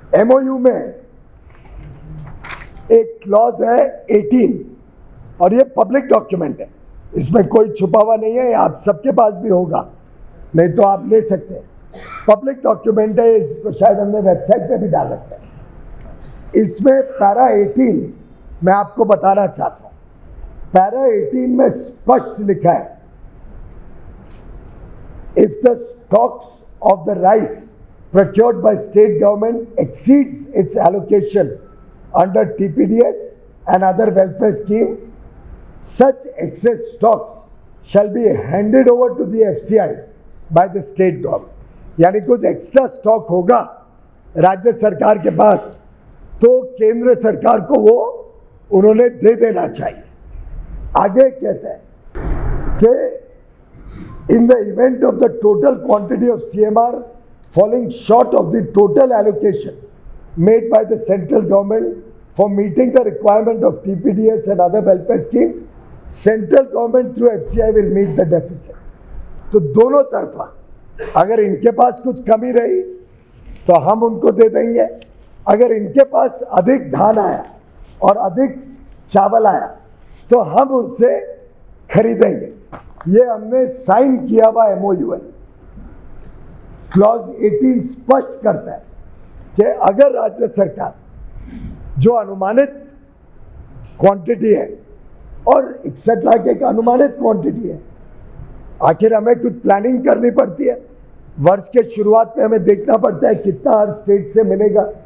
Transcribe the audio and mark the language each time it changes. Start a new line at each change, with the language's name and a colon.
Hindi: MOU में एक clause है 18 और ये पब्लिक डॉक्यूमेंट है, इसमें कोई छुपा हुआ नहीं है, आप सबके पास भी होगा, नहीं तो आप ले सकते हैं। पब्लिक डॉक्यूमेंट है, इसको शायद हमने वेबसाइट पे भी डाल रखा है। इसमें पैरा 18 मैं आपको बताना चाहता हूँ। पैरा 18 में स्पष्ट लिखा है,
English: if the stocks of the rice procured by state government exceeds its allocation under TPDS and other welfare schemes, such excess stocks shall be handed over to the FCI by the state government.
Hindi: यानी कुछ extra stock होगा राज्य सरकार के पास तो केंद्र सरकार को वो उन्होंने दे देना चाहिए। आगे कहते हैं कि
English: in the event of the total quantity of CMR falling short of the total allocation made by the central government for meeting the requirement of TPDS and other welfare schemes, central government through FCI will meet the deficit.
Hindi: तो दोनों तरफा अगर इनके पास कुछ कमी रही तो हम उनको दे देंगे, अगर इनके पास अधिक धान आया और अधिक चावल आया तो हम उनसे खरीदेंगे। ये हमने साइन किया हुआ एमओयू है। क्लॉज 18 स्पष्ट करता है कि अगर राज्य सरकार जो अनुमानित क्वांटिटी है और 61 लाख एक अनुमानित क्वांटिटी है, आखिर हमें कुछ प्लानिंग करनी पड़ती है, वर्ष के शुरुआत में हमें देखना पड़ता है कितना हर स्टेट से मिलेगा,